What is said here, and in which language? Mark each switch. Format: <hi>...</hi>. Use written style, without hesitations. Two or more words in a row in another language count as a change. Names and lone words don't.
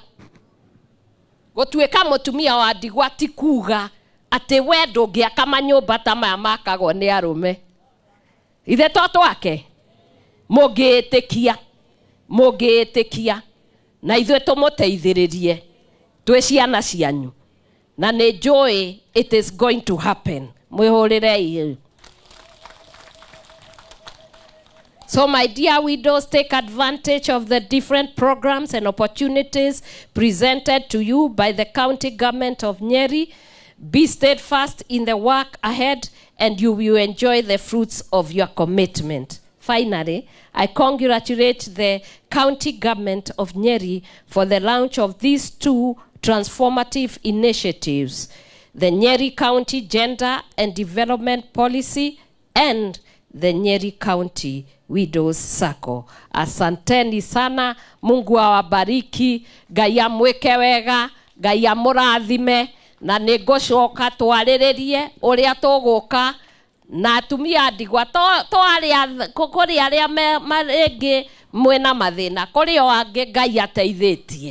<ki>Gũtuĩka mũtumia wa ndigwa ti kuga atĩ we ndũngĩaka manyũmba ta maya makagwo nĩ arũme. Ithe to twake mũngĩĩtĩkia na ithuĩ tũmũteithĩrĩrie twĩ ciana cianyu. Na nĩ njũĩ</ki> <en>it is going to happen.</en> <ki>Mwĩhũrĩrei.</ki> <en>So my dear widows, take advantage of the different programs and opportunities presented to you by the county government of Nyeri. Be steadfast in the work ahead and you will enjoy the fruits of your commitment. Finally, I congratulate the county government of Nyeri for the launch of these two transformative initiatives, the Nyeri County Gender and Development Policy and the Nyeri County Widows Circle.</en> <sw>Asanteni sana, Mungu awabariki,</sw> <ki>Ngai amwĩke wega, Ngai amũrathime, na nĩngũcoka twarĩrĩrie ũrĩa tũgũka na atumia ndigwa kũrĩ arĩa marĩngĩ mwĩna mathĩna, kũrĩ o angĩ Ngai ateithĩtie.</ki>